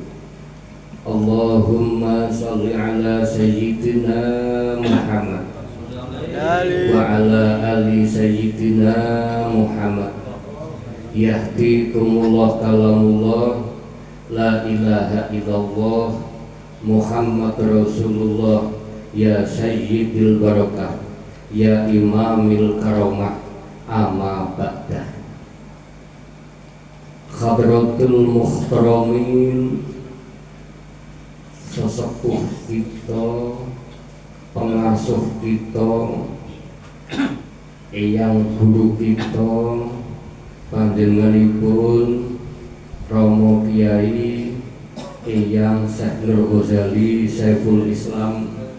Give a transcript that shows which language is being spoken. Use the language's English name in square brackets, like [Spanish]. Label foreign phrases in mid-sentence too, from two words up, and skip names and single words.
[Arabic] اللهم صل على سيدنا محمد وعلى آل سيدنا محمد. يهديكم الله كلام الله، لا إله إلا الله محمد رسول الله، يا سيد البركة, يا إمام الكرامة، أما بعد. حضرة المحترمين, [Indonesian] sesepuh kita, pengasuh kita, eyang guru kita, panjenenganipun Romo Kiai Eyang Syekh Nur Ghazali Saiful Islam,